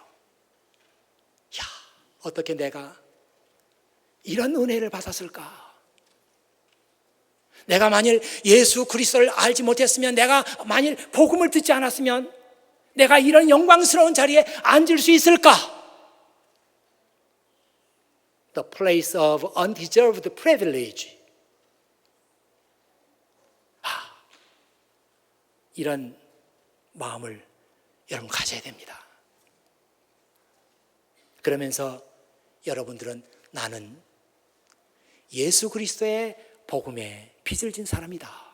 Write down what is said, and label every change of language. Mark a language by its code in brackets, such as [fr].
[ko] 야, 어떻게 내가 이런 은혜를 받았을까? 내가 만일 예수 그리스도를 알지 못했으면, 내가 만일 복음을 듣지 않았으면 내가 이런 영광스러운 자리에 앉을 수 있을까? [en] The place of undeserved privilege. [ko] 이런 마음을 여러분 가져야 됩니다. 그러면서 여러분들은 나는 예수 그리스도의 복음에 빚을 진 사람이다.